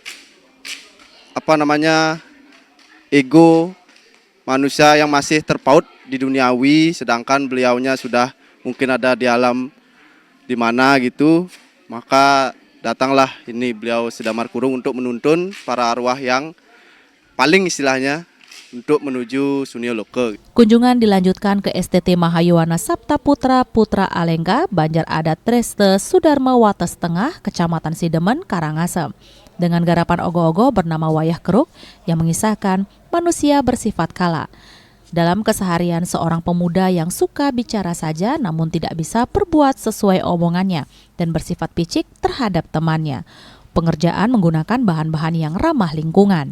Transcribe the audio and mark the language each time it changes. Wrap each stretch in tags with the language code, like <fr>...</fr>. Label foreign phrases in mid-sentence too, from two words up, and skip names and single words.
<id>ego manusia yang masih terpaut di duniawi, sedangkan beliaunya sudah mungkin ada di alam di mana gitu, maka datanglah ini beliau Damar Kurung untuk menuntun para arwah yang paling istilahnya untuk menuju Sunia Loka. Kunjungan dilanjutkan ke STT Mahayuwana Sabta Putra Putra Alengka, Banjar Adat Treste, Sudarma Wates Tengah, Kecamatan Sidemen, Karangasem. Dengan garapan ogoh-ogoh bernama Wayah Keruk yang mengisahkan manusia bersifat kala. Dalam keseharian seorang pemuda yang suka bicara saja namun tidak bisa berbuat sesuai omongannya dan bersifat picik terhadap temannya. Pengerjaan menggunakan bahan-bahan yang ramah lingkungan.</id>